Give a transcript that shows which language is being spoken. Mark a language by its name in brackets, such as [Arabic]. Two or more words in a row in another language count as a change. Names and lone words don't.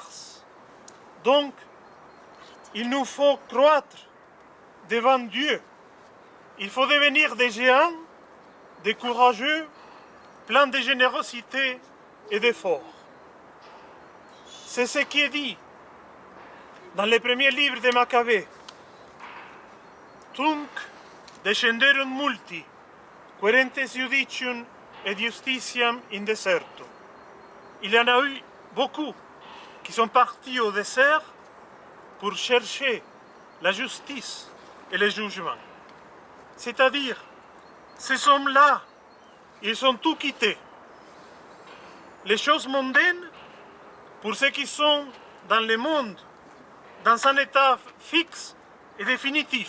[French] Donc, il nous faut croître devant Dieu. Il faut devenir des géants, des courageux, pleins de générosité et d'effort. C'est ce qui est dit dans les premiers livres de Maccabée. [Latin] Tunc descenderunt multi, querentes judicium et justitiam in deserto. [French] Il y en a eu beaucoup qui sont partis au désert pour chercher la justice et le jugement. C'est-à-dire, ces hommes-là, ils ont tout quitté. Les choses mondaines, pour ceux qui sont dans le monde, dans un état fixe et définitif.